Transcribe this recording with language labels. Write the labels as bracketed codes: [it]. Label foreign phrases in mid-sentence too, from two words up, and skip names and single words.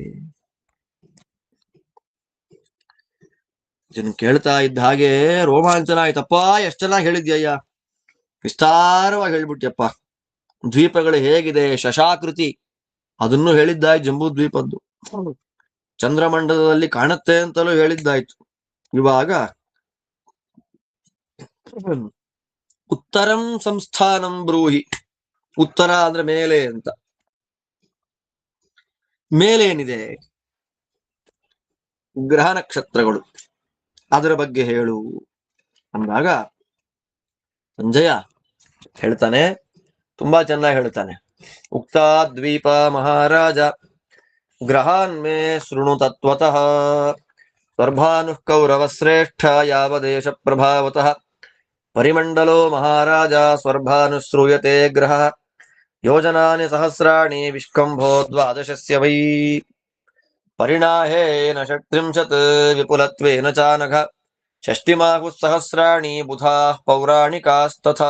[kn] ಇದನ್ನು ಕೇಳ್ತಾ ಇದ್ದ ಹಾಗೆ ರೋಮಾಂಚನ ಆಯ್ತಪ್ಪ. ಎಷ್ಟು ಚೆನ್ನಾಗಿ ಹೇಳಿದ್ಯಯ್ಯ, ವಿಸ್ತಾರವಾಗಿ ಹೇಳ್ಬಿಟ್ಯಪ್ಪ. ದ್ವೀಪಗಳು ಹೇಗಿದೆ, ಶಶಾಕೃತಿ, ಅದನ್ನು ಹೇಳಿದ್ದಾಯ್ತು. ಜಂಬೂ ದ್ವೀಪದ್ದು ಚಂದ್ರಮಂಡಲದಲ್ಲಿ ಕಾಣುತ್ತೆ ಅಂತಲೂ ಹೇಳಿದ್ದಾಯ್ತು. [sa] ಇವಾಗ ಉತ್ತರಂ ಸಂಸ್ಥಾನಂ ಬ್ರೂಹಿ. [kn] ಉತ್ತರ ಅಂದ್ರೆ ಮೇಲೆ ಅಂತ. ಮೇಲೇನಿದೆ? ಗ್ರಹ ನಕ್ಷತ್ರಗಳು, ಅದರ ಬಗ್ಗೆ ಹೇಳು ಅಂದಾಗ ಸಂಜಯ ಹೇಳ್ತಾನೆ, ತುಂಬಾ ಚೆನ್ನಾಗಿ ಹೇಳ್ತಾನೆ. [sa] ಉಕ್ತಾ ದ್ವೀಪ ಮಹಾರಾಜ ಗ್ರಹಾನ್ ಮೇ ಶೃಣು ತತ್ವತಃ ಸ್ವರ್ಭಾನುಃ ಕೌರವ ಶ್ರೇಷ್ಠ ಯಾವ ದೇಶ ಪ್ರಭಾವತಃ ಪರಿಮಂಡಲೋ ಮಹಾರಾಜ ಸ್ವರ್ಭಾನುಶ್ರೂಯತೆ ಗ್ರಹ ಯೋಜನಾನಿ ಸಹಸ್ರಾಣಿ ವಿಷ್ಕಂಭೋ ದ್ವಾದಶಸ್ಯ ವೈ ಪರಿಣಾಹೇನ ಷಟ್ತ್ರಿಂಶತ್ ವಿಪುಲತ್ವೇನ ಚಾನಘ ಷಷ್ಟಿಮಾಹುಃ ಸಹಸ್ರಾಣಿ ಬುಧಾಃ ಪೌರಾಣಿಕಾಸ್ತಥಾ